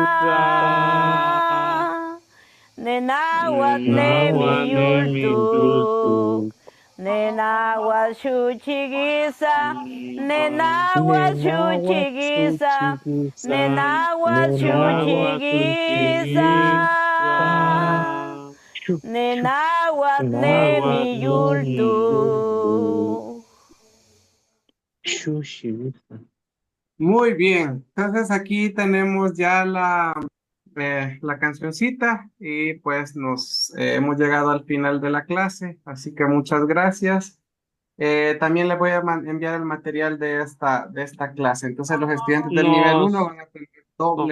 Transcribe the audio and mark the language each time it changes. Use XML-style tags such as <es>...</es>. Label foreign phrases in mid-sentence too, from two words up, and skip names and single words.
<nah>Nenáhuatl nemiyultuk, nenáhuatl xuchiguisa, nenáhuatl xuchiguisa, nenáhuatl xuchiguisa, nenáhuatl nemiyultuk.</nah> <es>Muy bien, entonces aquí tenemos ya la cancioncita y pues nos hemos llegado al final de la clase, así que muchas gracias. También les voy a enviar el material de esta clase, entonces los estudiantes del nivel 1 van a tener doble</es>